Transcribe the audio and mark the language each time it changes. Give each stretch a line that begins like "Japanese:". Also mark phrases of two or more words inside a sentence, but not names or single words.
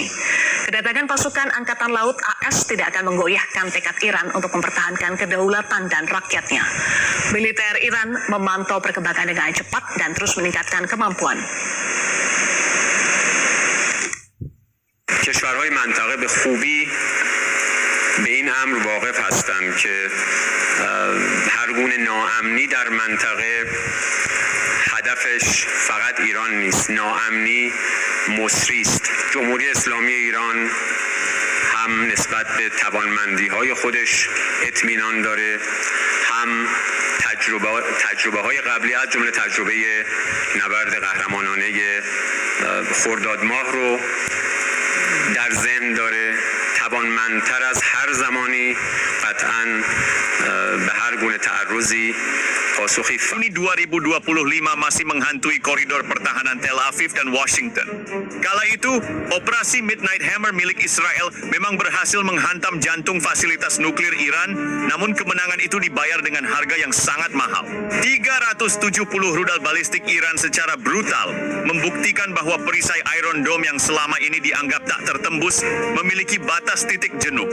Indonesian: Kedatangan pasukan Angkatan Laut AS tidak akan menggoyahkan tekad Iran untuk mempertahankan kedaulatan dan rakyatnya. Militer Iran memantau perkembangan dengan cepat dan terus meningkatkan kemampuan.
Persian: کشورهای منطقه به خوبی به این امر واقف هستند که هر گونه ناامنی در منطقه هدفش فقط ایران نیست، ناامنی مصری است. جمهوری اسلامی ایران هم نسبت به توانمندی‌های خودش اطمینان داره، هم تجربه‌های قبلی از جمله تجربه نبرد قهرمانانه خرداد ماه رو در ذهن داره. توانمندتر از هر زمانی قطعاً به هر گونه تعرضی پاسخی.
Indonesian: Ini 2025 masih menghantui koridor pertahanan Tel Aviv dan Washington. Kala itu, operasi Midnight Hammer milik Israel memang berhasil menghantam jantung fasilitas nuklir Iran, namun kemenangan itu dibayar dengan harga yang sangat mahal. 370 rudal balistik Iran secara brutal membuktikan bahwa perisai Iron Dome yang selama ini dianggap tak tertembus memiliki batas titik jenuh.